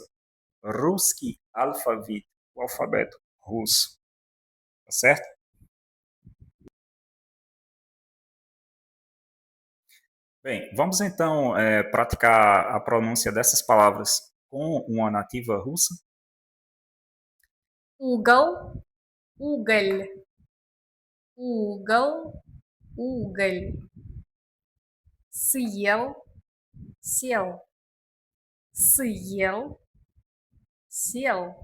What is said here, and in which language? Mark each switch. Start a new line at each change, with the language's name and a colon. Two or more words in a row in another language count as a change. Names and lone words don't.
Russian: Русский алфавит,
Portuguese: o alfabeto russo. Tá certo? Bem, vamos então praticar a pronúncia dessas palavras com uma nativa russa.
Russian: Угол, уголь, угол, уголь. Съел, сел, съел, сел.